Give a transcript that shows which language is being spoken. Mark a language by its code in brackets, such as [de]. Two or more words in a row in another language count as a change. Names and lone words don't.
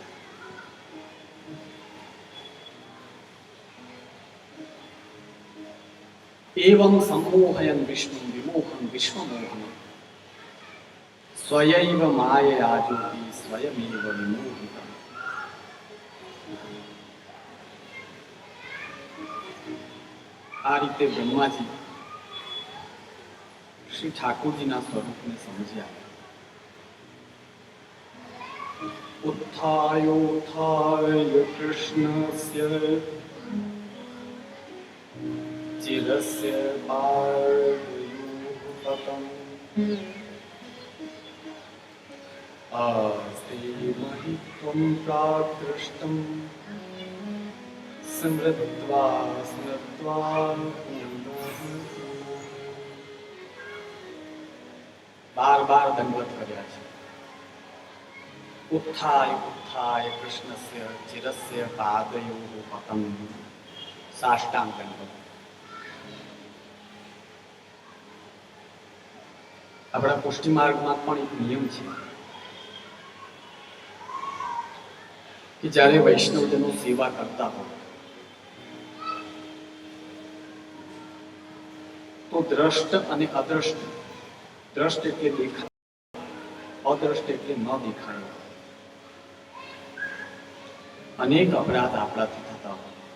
[sa] એવં સંમોહયન વિષ્ણુ વિમોહન વિશ્વમોહન સ્વયૈવ માયયા જ્યોતિ સ્વયમેવ વિમોહિતઃ. [gu] આ રીતે બ્રહ્માજી શ્રી ઠાકોરજીના સ્વરૂપને સમજ્યા. [sa] उत्थायोत्थाय कृष्णस्य चिरस्य पार्युपतम् आस्ते महित्वं प्राकृष्टं स्मृत्वा स्मृत्वा [gu] બાર બાર દંડવત કર્યા છે. [sa] उत्थाय उत्थाय कृष्णस्य चिरस्य पादयोः पतम् साष्टांग दंडवत. [gu] આપણા પુષ્ટિ માર્ગમાં પણ એક નિયમ છે કે જ્યારે વૈષ્ણવજનો સેવા કરતા હોય તો દ્રષ્ટ અને અદ્રષ્ટ, દ્રષ્ટ એટલે દેખાય, અદ્રષ્ટ એટલે ન દેખાય, અનેક અપરાધ આપણાથી થતા હોય.